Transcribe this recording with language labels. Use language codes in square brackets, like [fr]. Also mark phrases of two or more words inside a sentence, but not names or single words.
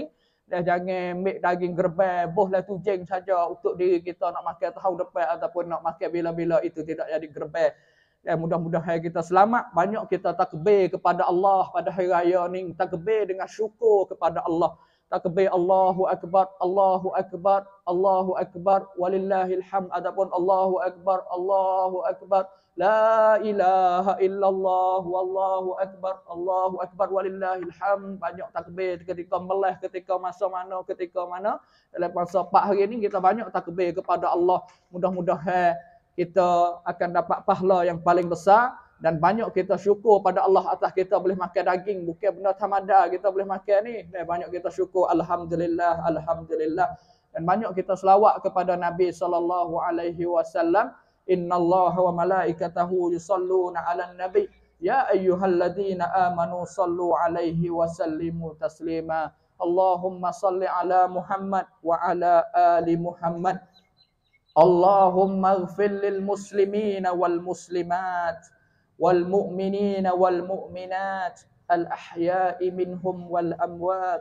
[ms] Dan jangan ambil daging Gerban, bohlah tujeng saja untuk diri kita nak makan tahun depan ataupun nak makan bila-bila, itu tidak jadi Gerban. Dan mudah-mudahan kita selamat, banyak kita takbir kepada Allah pada hari raya ni, takbir dengan syukur kepada Allah. [ar] Takbir الله أكبر، الله أكبر، الله أكبر، ولله الحمد. Adapun الله أكبر، الله أكبر، لا إله إلا الله، والله أكبر، الله أكبر، ولله الحمد. [ms] Banyak takbir ketika melih, ketika masa mana, ketika mana. Dalam masa 4 hari ni kita banyak takbir kepada Allah. Mudah-mudahan kita akan dapat pahala yang paling besar. Dan banyak kita syukur pada Allah atas kita boleh makan daging. Bukan benda tamada kita boleh makan ni. Dan banyak kita syukur. [ar] الحمد لله، الحمد لله. [ms] Dan banyak kita selawat kepada Nabi SAW. [ar] إن الله وملائكته يصلون على النبي. يا أيها الذين آمنوا صلوا عليه وسلموا تسليما. اللهم صل على محمد وعلى آل محمد. اللهم اغفر للمسلمين والمسلمات. والمؤمنين والمؤمنات الأحياء منهم والأموات.